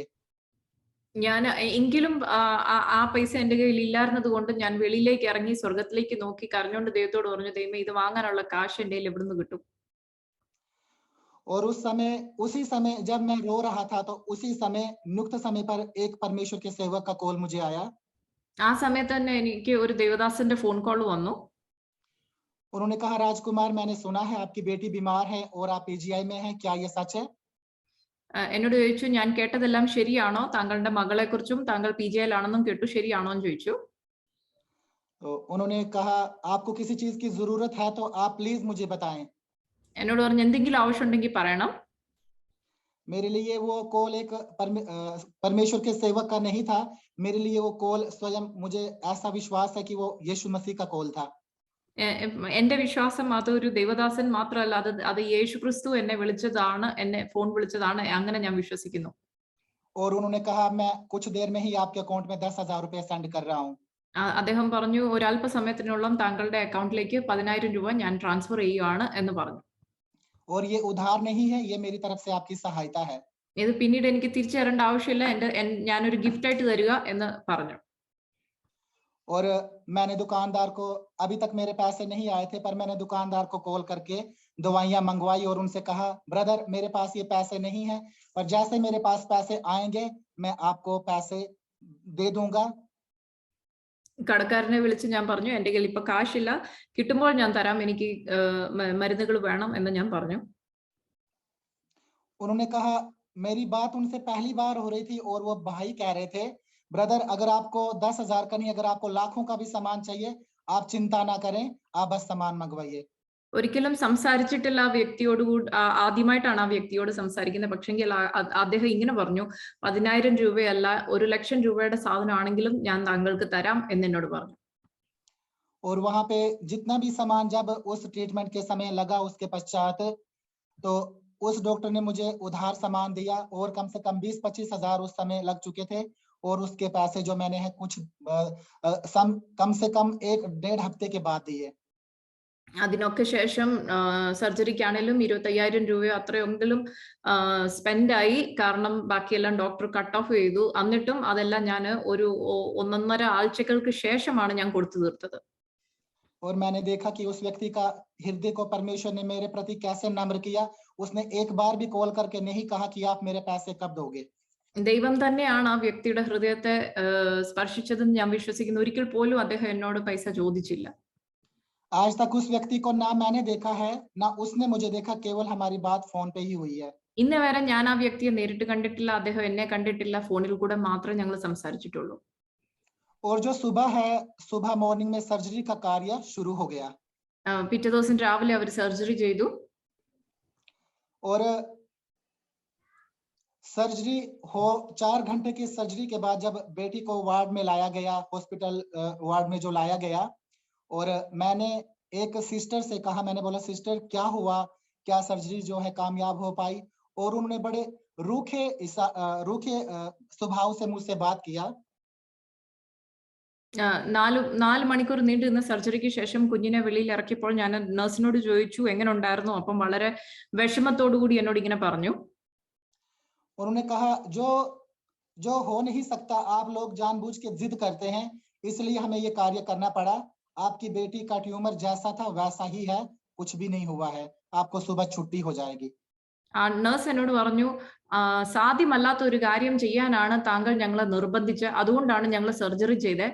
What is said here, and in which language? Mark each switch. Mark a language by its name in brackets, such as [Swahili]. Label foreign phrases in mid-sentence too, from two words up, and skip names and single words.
[Malayalam] ഞാൻ എങ്കിലും ആ പൈസ എൻ്റെ കയ്യിൽ ഇല്ലായിരുന്നത് കൊണ്ട് ഞാൻ വെളിയിലേക്ക് ഇറങ്ങി സ്വർഗത്തിലേക്ക് നോക്കി കരഞ്ഞുകൊണ്ട് ദൈവത്തോട് പറഞ്ഞു, ദൈവമേ ഇത് വാങ്ങാനുള്ള കാശ് എൻ്റെ കയ്യിൽ എവിടുന്ന് കിട്ടും. [Hindi] और उसी समय जब मैं रो रहा था तो उसी समय नियुक्त समय पर एक परमेश्वर के सेवक का कॉल मुझे आया. [Malayalam] ആ സമയത്ത് തന്നെ എനിക്ക് ഒരു ദേവദാസന്റെ ഫോൺ കോൾ വന്നു. [Hindi] उन्होंने कहा राजकुमार मैंने सुना है आपकी बेटी बीमार है और आप पीजीआई में हैं, क्या ये सच है? [Malayalam] എന്നോട് ചോദിച്ചു ഞാൻ കേട്ടതെല്ലാം ശരിയാണോ, താങ്കളുടെ മകളെ കുറിച്ചും താങ്കൾ PGI-ലാണെന്നും കേട്ടു, ശരിയാണോ എന്ന് ചോദിച്ചു. [Hindi] तो उन्होंने कहा आपको किसी चीज की जरूरत है तो आप प्लीज मुझे बताएं. [Malayalam] എന്നോട് പറഞ്ഞു എന്തെങ്കിലും ആവശ്യമുണ്ടെങ്കിൽ പറയണം. [Hindi] मेरे लिए वो कॉल एक परमेश्वर के सेवक का नहीं था, मेरे लिए वो कॉल स्वयं, मुझे ऐसा विश्वास है कि वो यीशु मसीह का कॉल था. [Malayalam] എന്റെ വിശ്വാസം അതൊരു ദേവദാസൻ മാത്രമല്ല, അത് യേശു ക്രിസ്തു എന്നെ വിളിച്ചതാണ്, എന്നെ ഫോൺ വിളിച്ചതാണ്, അങ്ങനെ ഞാൻ വിശ്വസിക്കുന്നു. [Hindi] और उन्होंने कहा मैं कुछ देर में ही आपके अकाउंट में 10,000 रुपए सेंड कर रहा हूँ. [Malayalam] അദ്ദേഹം പറഞ്ഞു ഒരല്പസമയത്തിനുള്ളിൽ താങ്കളുടെ അക്കൗണ്ടിലേക്ക് 10,000 രൂപ ഞാൻ ട്രാൻസ്ഫർ ചെയ്യുകയാണ് എന്ന് പറഞ്ഞു. [Hindi] और ये उधार नहीं है, ये मेरी तरफ से आपकी सहायता है. [Malayalam] ഇത് പിന്നീട് എനിക്ക് തിരിച്ചു തരേണ്ട ആവശ്യമില്ല, ഞാനൊരു ഗിഫ്റ്റ് ആയിട്ട് തരിക എന്ന് പറഞ്ഞു. [Hindi] और मैंने दुकानदार को, अभी तक मेरे पैसे नहीं आए थे पर मैंने दुकानदार को कॉल करके दवाइयां मंगवाई और उनसे कहा ब्रदर मेरे पास ये पैसे नहीं है, पर जैसे मेरे पास पैसे आएंगे मैं आपको पैसे दे दूंगा. [Malayalam] കടക്കാരനെ വിളിച്ച് ഞാൻ പറഞ്ഞു എൻ്റെ കയ്യിൽ ഇപ്പൊ കാശില്ല, കിട്ടുമ്പോൾ ഞാൻ തരാം, എനിക്ക് മരുന്നുകൾ വേണം എന്ന് ഞാൻ പറഞ്ഞു. [Hindi] उन्होंने कहा मेरी बात उनसे पहली बार हो रही थी और वो भाई कह रहे थे ब्रदर अगर आपको 10,000 का नहीं, अगर आपको लाखों का भी सामान चाहिए आप चिंता ना करें, आप बस सामान मंगवाइए. [Malayalam] ഒരിക്കലും സംസാരിച്ചിട്ടില്ല ആ വ്യക്തിയോട്, ആദ്യമായിട്ടാണ് ആ വ്യക്തിയോട് സംസാരിക്കുന്നത്. പക്ഷെങ്കിൽ അദ്ദേഹം ഇങ്ങനെ പറഞ്ഞു 10,000 രൂപയല്ല 1,00,000 രൂപയുടെ സാധനമാണെങ്കിലും ഞാൻ താങ്കൾക്ക് തരാം എന്ന് എന്നോട് പറഞ്ഞു. [Hindi] और वहां पे जितना भी सामान जब उस ट्रीटमेंट के समय लगा उसके पश्चात तो उस डॉक्टर ने मुझे उधार सामान दिया और कम से कम 20-25 हजार उस समय लग चुके थे और उसके पैसे जो मैंने है कुछ कम से कम 1-1.5 हफ्ते के बाद दिए. [Malayalam] അതിനൊക്കെ ശേഷം സർജറിക്കാണെങ്കിലും 25,000 രൂപയോ അത്രയെങ്കിലും സ്പെൻഡ് ആയി. കാരണം ബാക്കിയെല്ലാം ഡോക്ടർ [English] cut off [Malayalam] ചെയ്തു. എന്നിട്ടും അതെല്ലാം ഞാൻ ഒരു 1.5 ആഴ്ചകൾക്ക് ശേഷമാണ് ഞാൻ കൊടുത്തു തീർത്തത്. [Hindi] और मैंने देखा कि उस व्यक्ति का हृदय को परमेश्वर ने मेरे प्रति कैसे नम्र किया. उसने एक बार भी कॉल करके नहीं कहा कि आप मेरे पैसे कब दोगे. [Malayalam] ദൈവം തന്നെയാണ് ആ വ്യക്തിയുടെ ഹൃദയത്തെ സ്പർശിച്ചതെന്ന് ഞാൻ വിശ്വസിക്കുന്നു. ഒരിക്കൽ പോലും അദ്ദേഹം എന്നോട് പൈസ ചോദിച്ചില്ല. [Hindi] आज तक उस व्यक्ति को ना मैंने देखा है ना उसने मुझे देखा, केवल हमारी बात फोन पे ही हुई है. [Malayalam] ഇന്ന് വരെ ഞാൻ ആ വ്യക്തിയെ നേരിട്ട് കണ്ടിട്ടില്ല, അദ്ദേഹം എന്നെ കണ്ടിട്ടില്ല, ഫോണിൽ കൂടെ മാത്രമേ ഞങ്ങൾ സംസാരിച്ചിട്ടുള്ളൂ. [Hindi] और जो सुबह है, सुबह मॉर्निंग में सर्जरी का कार्य शुरू हो गया. [Malayalam] പിറ്റേ ദിവസം രാവിലെ അവർ സർജറി ചെയ്തു. [Hindi] और सर्जरी हो 4 घंटे की सर्जरी के बाद जब बेटी को वार्ड में लाया गया, हॉस्पिटल वार्ड में जो लाया गया, और मैंने एक सिस्टर से कहा, मैंने बोला सिस्टर क्या हुआ, क्या सर्जरी जो है कामयाब हो पाई? और उन्होंने बड़े रूखे स्वभाव से मुझसे बात किया। [Malayalam] 4 മണിക്കൂർ നീണ്ടുനിന്ന സർജറിക്ക് ശേഷം കുഞ്ഞിനെ വെളിയിൽ ഇറക്കിയപ്പോൾ ഞാൻ നഴ്സിനോട് ചോദിച്ചു എങ്ങനെ ഉണ്ടായിരുന്നു. അപ്പം വളരെ വിഷമത്തോടു കൂടി എന്നോട് ഇങ്ങനെ പറഞ്ഞു. [Hindi] उन्होंने कहा जो हो नहीं सकता आप लोग जानबूझ के जिद करते हैं, इसलिए हमें ये कार्य करना पड़ा। आपकी बेटी का ट्यूमर जैसा था वैसा ही है, कुछ भी नहीं हुआ है, आपको सुबह छुट्टी हो जाएगी। [Malayalam] ആ നഴ്സ് എന്നോട് പറഞ്ഞു, സാധ്യമല്ലാത്ത ഒരു കാര്യം ചെയ്യാനാണ് താങ്കൾ ഞങ്ങളെ നിർബന്ധിച്ച്, അതുകൊണ്ടാണ് ഞങ്ങൾ സർജറി ചെയ്തത്.